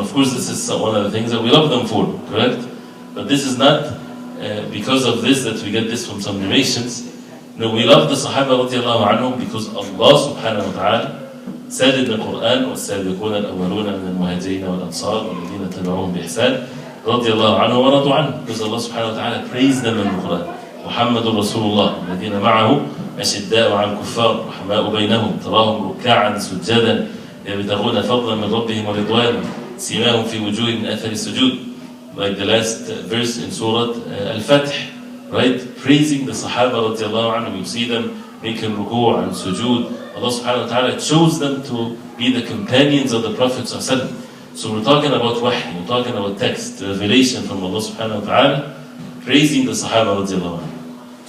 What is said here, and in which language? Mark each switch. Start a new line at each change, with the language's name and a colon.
English: Of course, this is one of the things that we love them for, correct? But this is not because of this that we get this from some narrations. No, we love the Sahaba radiallahu anhum because Allah subhanahu wa ta'ala said in the Quran,
Arabic: وَالسَّابِقُونَ الْأَوَّلُونَ مِنَ الْمُهَاجِرِينَ وَالْأَنصَارِ وَالَّذِينَ تَبَعُوهُم بِإِحْسَانٍ رَضِيَ اللَّهُ عَنْهُمْ وَرَضُوا عَنْهُ.
English: Because Allah subhanahu wa ta'ala praised them in the Quran.
Arabic: محمد رسول الله الذين معه أشداء على الكفار رحماء بينهم تراهم ركعا سجدا يبتغون فضلا من ربهم ورضوانا سيماهم في وجوههم من أثر السجود.
English: Like the last verse in Surah Al-Fath, right? Praising the Sahaba radiallahu anhum. You see them making ruku' and sujood. Allah subhanahu wa ta'ala chose them to be the companions of the Prophet ﷺ. So we're talking about wahy, we're talking about text, revelation from Allah subhanahu wa ta'ala, praising the Sahaba radiallahu anhum.